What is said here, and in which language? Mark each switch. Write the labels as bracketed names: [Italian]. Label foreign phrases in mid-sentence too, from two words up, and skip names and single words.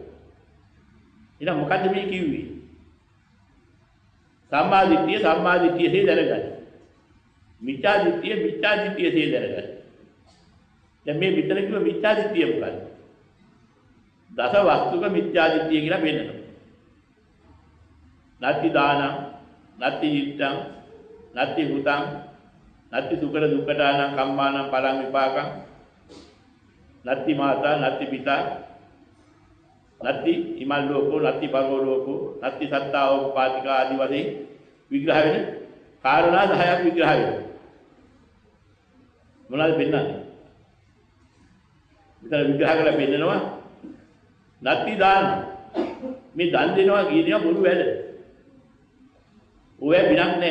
[Sinhala] එහෙනම් මොකද්ද මේ කිව්වේ? සම්මා දිට්ඨිය දැනගන්න. මිච්ඡා දිට්ඨිය දැනගන්න. දැන් මේ විතර කිව්ව මිච්ඡා දිට්ඨිය මොකක්ද? දස වස්තුක මිච්ඡා දිට්ඨිය කියලා වෙන්නනවා. [Pali] නත්ති දානං, නත්ති යිත්තං, නත්ති හුතං, නත්ති සුකර දුක්ඛදානං කම්මානං පලං විපාකං, නත්ති මාතා, නත්ති පිතා, නත්ති ඉමල් ලෝකෝ, නත්ති පරෝ ලෝකෝ, නත්ති සත්තාව පාතිකා [Sinhala] ආදී වශයෙන් විග්‍රහ වෙන කාරණා 10ක් විග්‍රහ වෙනවා. මොනවද පෙන්නන්නේ? විතර විග්‍රහ කරලා පෙන්නනවා [Pali] නත්ති දාන. [Sinhala] මේ දන් දෙනවා කියනවා බොරු වැඩ. ඔය බිනක් නැහැ.